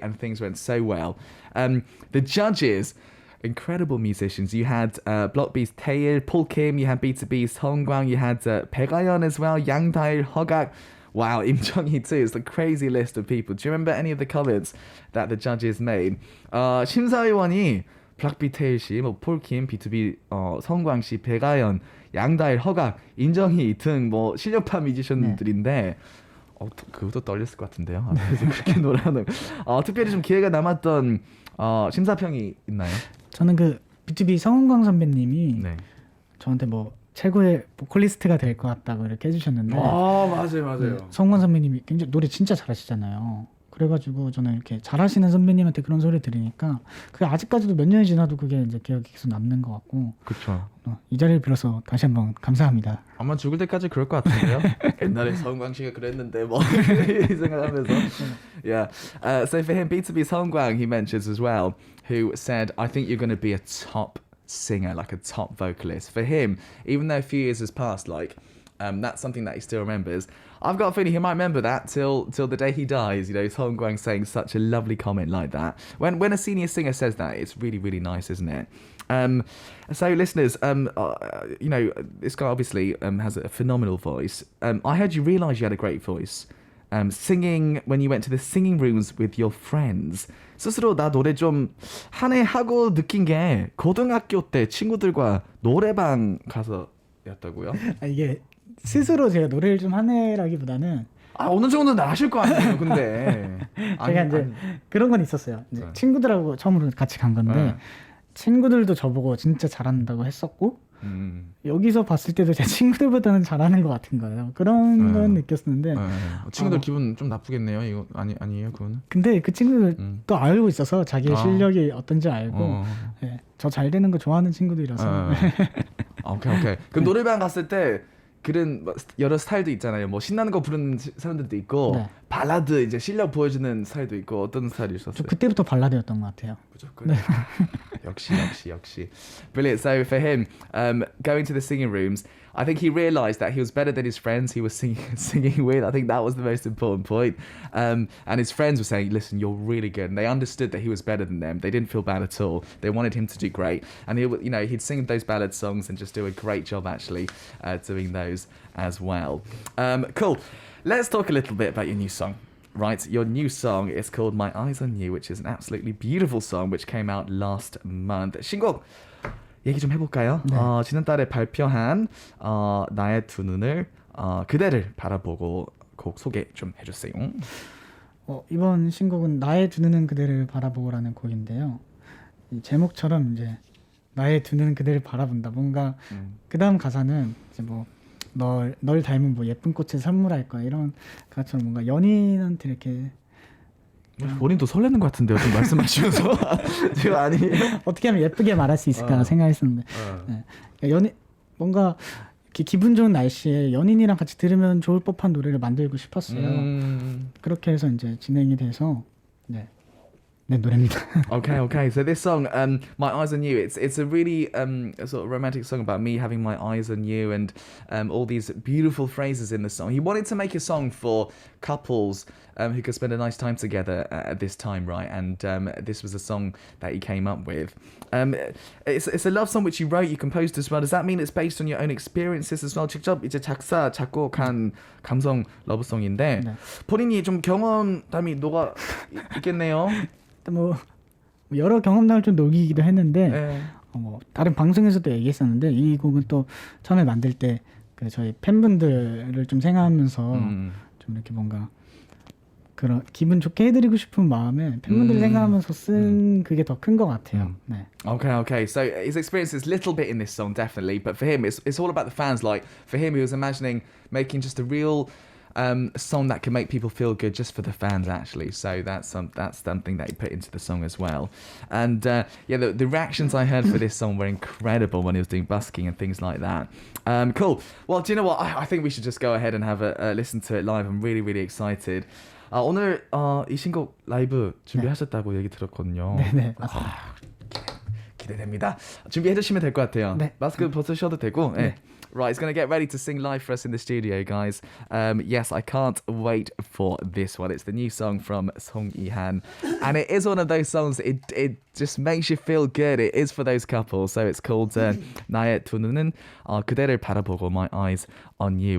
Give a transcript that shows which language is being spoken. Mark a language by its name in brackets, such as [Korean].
[English] And things went so well. The judges. Incredible musicians. You had Blockbee's Tail, Paul Kim, you had B2B's Song Gwang, you had Baekhyun as well, Yang Dail, Hogak. Wow, Im Jung-hee too. It's a crazy list of people. Do you remember any of the comments that the judges made? [Korean] 심사위원이 블락비 테일 씨, 폴 킴, B2B 성광 씨, 백아연, 양다일, 허각, 임정희 등 실력파 뮤지션들인데 그것도 떨렸을 것 같은데요. 앞에서 그렇게 노래하는. 특별히 좀 기회가 남았던 심사평이 있나요? 저는 그 B2B 성은광 선배님이 저한테 뭐 최고의 보컬리스트가 될 것 같다고 이렇게 해주셨는데 맞아요. 성관 선배님이 굉장히 노래 진짜 잘하시잖아요. 그래가지고 저는 이렇게 잘하시는 선배님한테 그런 소리 들으니까 그게 아직까지도 몇 년이 지나도 그게 이제 기억이 계속 남는 것 같고 그쵸. 이 자리를 빌어서 다시 한번 감사합니다. 아마 죽을 때까지 그럴 것 같은데요. 옛날에 성광 씨가 그랬는데 뭐 이 생각하면서. [English] Yeah. So for him, B2B Songwang, he mentions as well, who said, "I think you're going to be a top singer, like a top vocalist." For him, even though a few years has passed, like that's something that he still remembers. I've got a feeling he might remember that till the day he dies. You know, Song Guang saying such a lovely comment like that. When a senior singer says that, it's really, really nice, isn't it? So listeners, you know, this guy obviously has a phenomenal voice. I heard you realise you had a great voice. Singing when you went to the singing rooms with your friends. [Korean] 스스로 나 노래 좀 하네 하고 느낀 게 고등학교 때 친구들과 노래방 가서였다고요? 이게 스스로 제가 노래를 좀 하네라기보다는 어느 정도는 아실 거 아니에요, 근데. 제가 이제 그런 건 있었어요. 이제 친구들하고 처음으로 같이 간 건데 친구들도 저보고 진짜 잘한다고 했었고 여기서 봤을 때도 제 친구들보다는 잘하는 것 같은 거예요. 그런 건 느꼈었는데 친구들 기분 좀 나쁘겠네요. 이거 아니에요, 그건. 근데 그 친구들 또 알고 있어서 자기의 실력이 어떤지 알고 네, 저 잘 되는 거 좋아하는 친구들이라서. 오케이. 그럼 노래방 갔을 때 그런 여러 스타일도 있잖아요. 뭐 신나는 거 부르는 사람들도 있고 네. 발라드 이제 실력 보여주는 스타일도 있고 어떤 스타일이셨어요? 저 그때부터 발라드였던 것 같아요. 무조건. 네. 역시. [English] Brilliant. So for him, going to the singing rooms, I think he realised that he was better than his friends he was singing with. I think that was the most important point. And his friends were saying, "Listen, you're really good." And they understood that he was better than them. They didn't feel bad at all. They wanted him to do great. And he'd sing those ballad songs and just do a great job actually doing those as well. Cool. Let's talk a little bit about your new song. Right, your new song is called My Eyes on You, which is an absolutely beautiful song which came out last month. [Korean] 신곡 얘기 좀 해볼까요? 네. 지난달에 발표한 나의 두 눈을 그대를 바라보고 곡 소개 좀 해주세요. 이번 신곡은 나의 두 눈은 그대를 바라보고라는 곡인데요. 이 제목처럼 이제 나의 두 눈은 그대를 바라본다. 뭔가 그 다음 가사는 이제 뭐 널 닮은 뭐 예쁜 꽃을 선물할 거야 이런 가사처럼 뭔가 연인한테 이렇게 본인도 설레는 것 같은데요, 좀 말씀하시면서. 제가 아니에요? 어떻게 하면 예쁘게 말할 수 있을까 생각했었는데 네. 연인 뭔가 이렇게 기분 좋은 날씨에 연인이랑 같이 들으면 좋을 법한 노래를 만들고 싶었어요. 그렇게 해서 이제 진행이 돼서 네 노래입니다. [English] Okay. So this song, My Eyes on You, it's a really sort of romantic song about me having my eyes on you and all these beautiful phrases in the song. He wanted to make a song for couples who could spend a nice time together at this time, right? And this was a song that he came up with. It's a love song which you wrote, you composed as well. Does that mean it's based on your own experiences as well? [Korean] 직접 이제 작사, 작곡한 감성 러브송인데 네. 본인이 좀 경험담이 녹아 있겠네요. 뭐 여러 경험담을 좀 녹이기도 했는데 네. 뭐 다른 방송에서도 얘기했었는데 이 곡은 또 처음에 만들 때 그 저희 팬분들을 좀 생각하면서 좀 이렇게 뭔가 그런 기분 좋게 해드리고 싶은 마음에 팬분들 생각하면서 쓴 그게 더 큰 것 같아요. 네. [English] Okay. So his experience is a little bit in this song, definitely, but for him, it's all about the fans. Like for him, he was imagining making just a real song that can make people feel good just for the fans, actually. So that's something that he put into the song as well. And the reactions I heard for this song were incredible when he was doing busking and things like that. Cool. Well, do you know what? I think we should just go ahead and have a listen to it live. I'm really, really excited. [Korean] 오늘 이 신곡 라이브 준비하셨다고 얘기 들었거든요. 네네. 기대됩니다. 준비해 주시면 될 것 같아요. 네. 마스크 벗으셔도 되고. 네. 네. [English] Right, he's going to get ready to sing live for us in the studio, guys. Yes, I can't wait for this one. It's the new song from 송이한. And it is one of those songs, it just makes you feel good. It is for those couples. So it's called 나의 두 눈은 그대를 바라보고, My Eyes on You.